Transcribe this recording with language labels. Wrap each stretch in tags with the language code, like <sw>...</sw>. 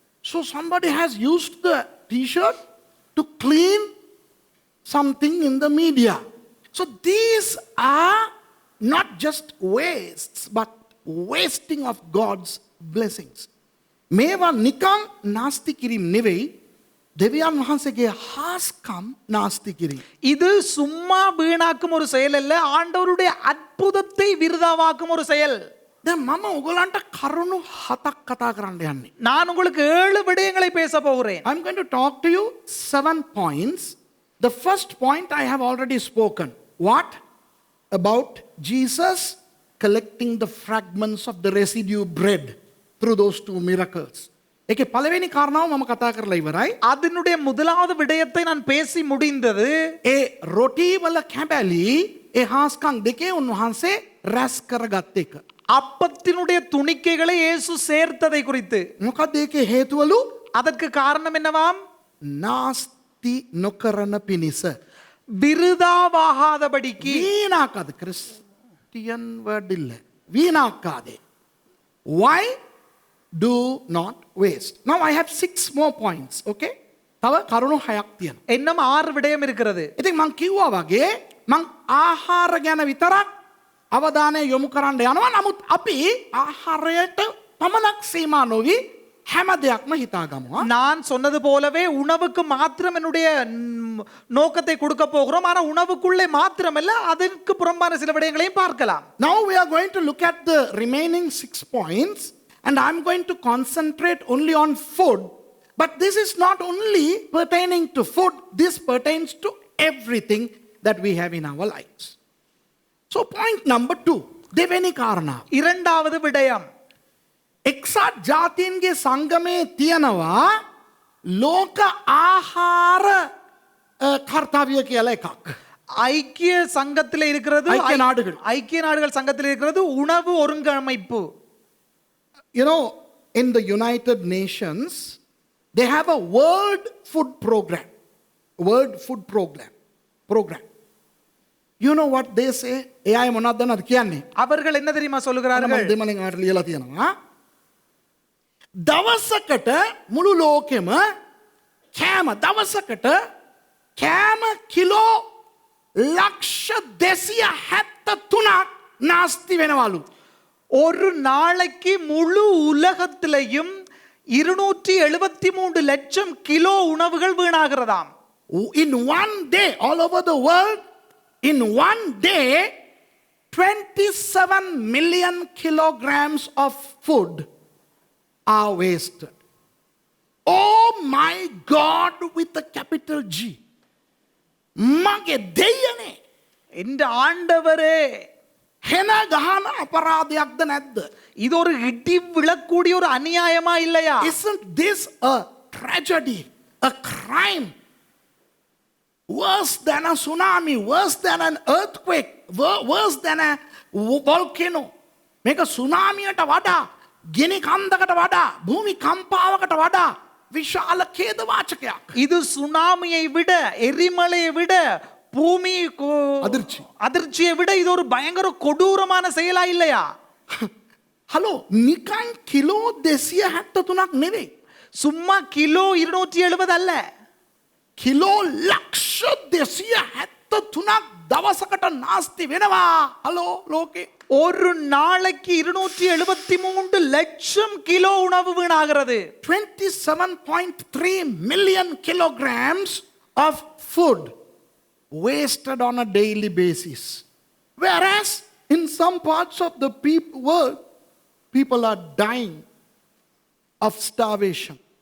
<en>So somebody has used the t-shirt to clean something in the media. So these are not just wastes, but wasting of God's blessings.</en> <si>මේවා නිකන් නාස්ති කිරීම නෙවෙයි, දෙවියන් වහන්සේගේ හාස්කම් නාස්ති කිරීම.</si> <ta>இது சும்மா வீணாக்கும் ஒரு செயல் அல்ல, ஆண்டவருடைய அற்புதத்தை விருதாவாக்கும் ஒரு செயல்.</ta> <si>දැන් මම ඔයගලන්ට කරුණු 7ක් කතා කරන්න යන්නේ.</si> <ta>நான் உங்களுக்கு 7 விடயங்களை பேச போகிறேன்.</ta> <en>I'm going to talk to you 7 points. The first point I have already spoken. What? About Jesus collecting the fragments of the residue bread through those 2 miracles.</en> <si>ඒකේ පළවෙනි කාරණාව මම කතා කරලා ඉවරයි.</si> <ta>அதனுடைய முதலாவது விடயத்தை நான் பேசி முடிந்தது.</ta> <si>ඒ රොටි වල කැබලි ඒ හාස්කම් දෙකේ උන්වහන්සේ රැස් කරගත් එක.</si> <ta>அப்பத்தினுடைய துணிக்கைகளை இயேசு சேர்த்ததை குறித்து.</ta> <si>මොකද ඒකේ හේතුවලු?</si> <ta>அதற்கு காரணம் என்னவாம்?</ta> <si>නාස්ති නොකරන පිණිස.</si> <ta>விருதாவாகாதபடிக்கு.</ta> <si>වීණාකාද ක්‍රිස්ටියන් වර්ඩ් இல்ல. වීණාකාදේ.</si> <en>Why do not waste? Now I have 6 more points, okay?</en> <si>තව කරුණු 6ක් තියෙනවා.</si> <ta>இன்னும் 6 விடயம் இருக்கிறது.</ta> <si>ඉතින් මං කිව්වා වගේ මං ආහාර ගැන විතරක් අවධානය යොමු කරන්න යනවා. නමුත් අපි ආහාරයට පමණක් සීමා නොවි හැම දෙයක්ම හිතාගමු.</si> <ta>நான் சொன்னது போலவே உணவுக்கு மாத்திரம் என்னுடைய நோக்கத்தை கொடுக்க போகிறோம். ஆனா உணவுக்குள்ளே மாத்திரமல்ல, அதற்கு புறம்பான சில விடயங்களையும் பார்க்கலாம்.</ta> <en>Now we are going to look at the remaining 6 points and I'm going to concentrate only on food. But this is not only pertaining to food, this pertains to everything that we have in our lives. So point number 2,</en> <si>දෙවෙනි කාරණා.</si> <ta>இரண்டாவது விடயம்,</ta> <si>එක්සත් ජාතීන්ගේ සංගමේ තියෙනවා ලෝක ආහාර කර්තව්‍ය කියලා එකක්.</si> <ta>ஐக்கிய சங்கத்தில் இருக்கிறது, ஐக்கிய நாடுகள். ஐக்கிய நாடுகள் சங்கத்தில் இருக்கிறது உணவு ஒருங்கமைப்பு.</ta> <en>You know, in the United Nations, they have a World Food Program. World Food Program. You know what they say?</en> <si>AI මොනවද දන්නවද කියන්නේ?</si> <ta>அவர்கள் என்ன தெரியுமா சொல்லுகிறார்கள்?</ta> <si>මම දෙමළෙන් ආට ලියලා තියෙනවා. දවසකට මුළු ලෝකෙම කෑම දවසකට කෑම කිලෝ ලක්ෂ 273ක් නාස්ති වෙනවලු.</si> <ta>ஒரு நாளைக்கு முழு உலகத்திலையும் 273 லட்சம் கிலோ உணவுகள் வீணாகிறதாம்.</ta> <en>In one day, all over the world, in one day, 27 million kilograms of food are wasted. Oh my God, with a capital G.</en> <si>මගේ දෙයනේ.</si> <ta>இந்த ஆண்டவரே,</ta> <si>හෙන ගහන අපරාධයක්ද නැද්ද?</si> <ta>இது ஒரு இடி விழக்கூடிய ஒரு அநியாயமா இல்லையா?</ta> <en>Isn't this a tragedy, a crime? Worse than a tsunami, worse than an earthquake, worse than a volcano.</en> <si>මේක සුනාමියට වඩා, ගිනි කන්දකට වඩා, භූමි කම්පාවකට වඩා විශාල ඛේදවාචකයක්.</si> <ta>இது சுனாமியை விட, எரிமலையை விட, பூமி அதிர்ச்சியை விட இது ஒரு பயங்கர கொடூரமான செயலா இல்லையா?</ta> <si>හලෝ නිකන් කිලෝ 273ක් නෙවෙයි.</si> <ta>சும்மா கிலோ 270 அல்ல.</ta> <si>කිලෝ ලක්ෂ 273ක් දවසකට නාස්ති වෙනවා. හලෝ ලෝකේ.</si> <ta>ஒரு நாளைக்கு 273 லட்சம் கிலோ உணவு வீணாகிறது.</ta> <en>27.3 million kilograms of food wasted on a daily basis. Whereas in some parts of the world, people are dying of starvation.</en>